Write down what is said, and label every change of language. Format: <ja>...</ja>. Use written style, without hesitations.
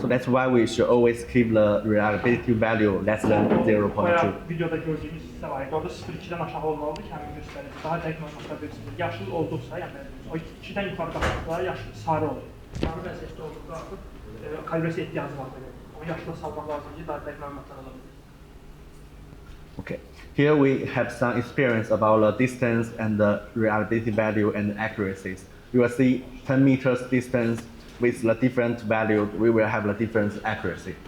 <en>So that's why we should always keep the reliability value less than 0.2.</en> <az>Bayaq videoda gördüyümüz hissə var idi. Orada 0.2-dən aşağı olmalıdır ki, həmin göstərici. Daha dəqiq məlumatlar versin. Yaşıl olduqsa, yəni o 2-dən yuxarı qalxdıqda yaşıl sarı olur. Sarı vəziyyətdə olduqda artıq kalibrasiya ehtiyacı var belə. O yaşla salmaq lazımdır ki, daha dəqiq məlumatlar ala bilir.</az> <en>Okay. Here we have some experience about the distance and the reliability value and accuracies. You will see 10 meters distance with the different value, we will have the different accuracy.</en>